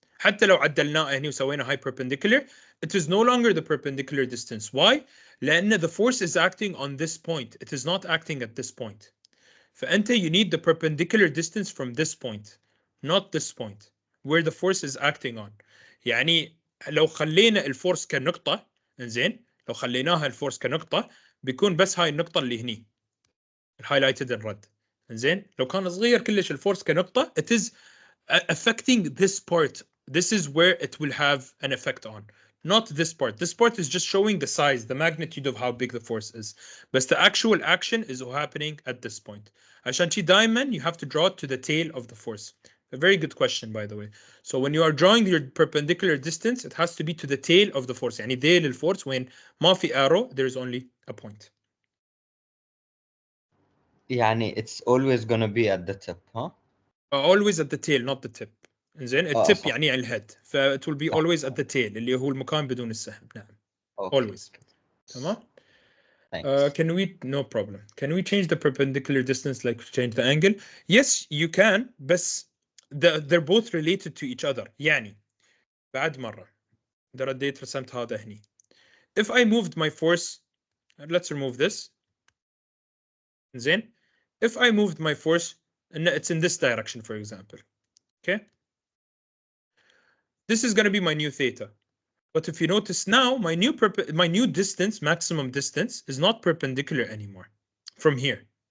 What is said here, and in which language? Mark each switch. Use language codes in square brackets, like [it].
[ar] حتى لو عدلناه هني وسوينا [en] high perpendicular, it is no longer the perpendicular distance. Why? لأن the force is acting on this point. It is not acting at this point. فأنت you need the perpendicular distance from this point, not this point, where the force is acting on. [ar] يعني لو خلينا الفورس كنقطة, إنزين, لو خليناها الفورس كنقطة, بيكون بس هاي النقطة اللي هني, [en] highlighted in red. [ar] زين لو كان صغير كلش الفورس كنقطة [en] it is affecting this part. This is where it will have an effect on, not this part. This part is just showing the size, the magnitude of how big the force is. But the actual action is happening at this point. [ar] عشان شي دايما [en] you have to draw it to the tail of the force. A very good question, by the way. So when you are drawing your perpendicular distance, it has to be to the tail of the force. [ar] يعني ذيل الفورس [en] when [ar] ما في [en] arrow, there is only a point. يعني it's always gonna be at the tip, huh? Always at the tail, not the tip. [ar] زين التip صح. يعني على الهيد ف [en] it will be [ar] صح. [en] always at the tail [ar] اللي هو المكان بدون السهم. نعم. [en] Okay. Always. تمام. Thanks. Can we, no problem. Can we change the perpendicular distance like change the angle? Yes, you can, بس they're both related to each other. [ar] يعني بعد مرة إذا رديت رسمت هذا هني. [en] If I moved my force, let's remove this. [ar] زين. [en] If I moved my force, and it's in this direction, for example. Okay. This is going to be my new theta. But if you notice now, my new distance, maximum distance, is not perpendicular anymore from here.